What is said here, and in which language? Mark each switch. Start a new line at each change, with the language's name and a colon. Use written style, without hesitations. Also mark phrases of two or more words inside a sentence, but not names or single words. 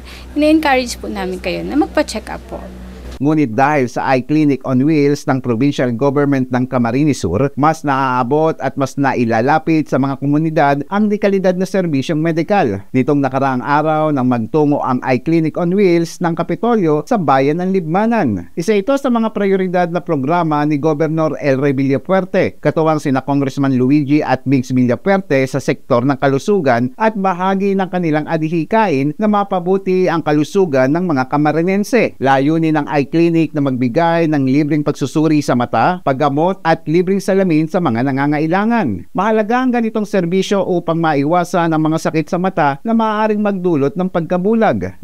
Filipino: Ina-encourage po namin kayo na magpa-check up po. Ngunit dahil sa Eye Clinic on Wheels ng
English: provincial government
Filipino: ng Camarines Sur, mas naaabot at mas nailalapit sa mga komunidad ang dekalidad na serbisyong medikal. Nitong nakaraang araw nang magtungo ang Eye Clinic on Wheels ng Kapitolyo sa bayan ng Libmanan. Isa ito sa mga prioridad na programa ni Governor El Rey Villapuerte, katuwang sina Congressman Luigi at Migs Villapuerte sa sektor ng kalusugan at bahagi ng kanilang adhikain na mapabuti ang kalusugan ng mga Camarinense. Layunin ng Eye Clinic na magbigay ng libreng pagsusuri sa mata, paggamot at libreng salamin sa mga nangangailangan. Mahalaga ang ganitong serbisyo upang maiwasan ang mga sakit sa mata na maaaring magdulot ng pagkabulag.